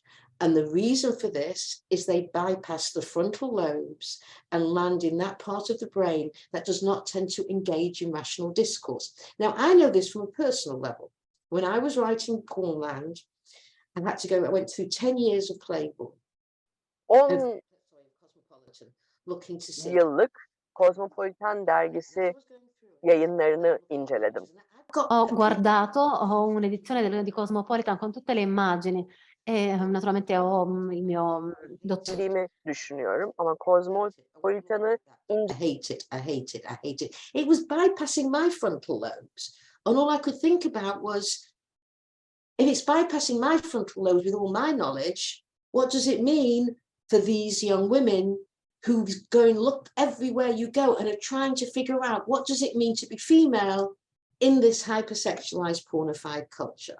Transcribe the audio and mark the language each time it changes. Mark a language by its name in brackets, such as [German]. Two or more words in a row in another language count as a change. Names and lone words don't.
[English] And the reason for this is they bypass the frontal lobes and land in that part of the brain that does not tend to engage in rational discourse. Now, I know this from a personal level. When I was writing Pornland, I went through 10 years of Playboy. 10 Looking to see. [Turkish] yıllık Cosmopolitan dergisi yayınlarını inceledim. [Italian] Ho guardato, ho un'edizione di Cosmopolitan con tutte le immagini e naturalmente ho il mio dottorato. [Turkish] Bildiğimi düşünüyorum ama Cosmopolitan'ı [English] I hate it. It was bypassing my frontal lobes. And all I could think about was, if it's bypassing my frontal lobes with all my knowledge, what does it mean for these young women who go and look everywhere you go and are trying to figure out what does it mean to be female in this hypersexualized pornified culture?